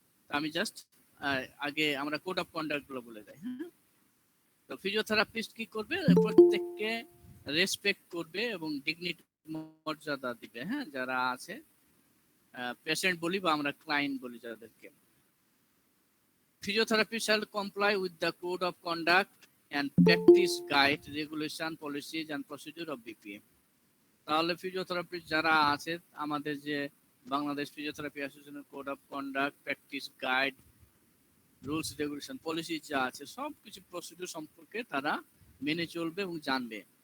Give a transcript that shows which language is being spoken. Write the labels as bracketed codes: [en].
[bn] আমি জাস্ট আগে আমরা কোড অফ কন্ডাক্ট গুলো বলে যাই। হ্যাঁ, তো ফিজিওথেরাপিস্ট কি করবে, প্রত্যেককে রেসপেক্ট করবে এবং ডিগনিটি মর্যাদা দিবে। হ্যাঁ, যারা আছে পেশেন্ট বলি বা আমরা ক্লায়েন্ট বলি যাদেরকে। [en] Physiotherapy shall comply with the code of conduct and practice guide, regulation, policies and procedure of BPM. [bn] তাহলে ফিজিওথেরাপিস্ট যারা আছে, আমাদের যে বাংলাদেশ ফিজিওথেরাপি অ্যাসোসিয়েশনের code of conduct, practice guide, rules, regulation, policy যা আছে সবকিছু প্রসিডিউর সম্পর্কে তারা মেনে চলবে এবং জানবে।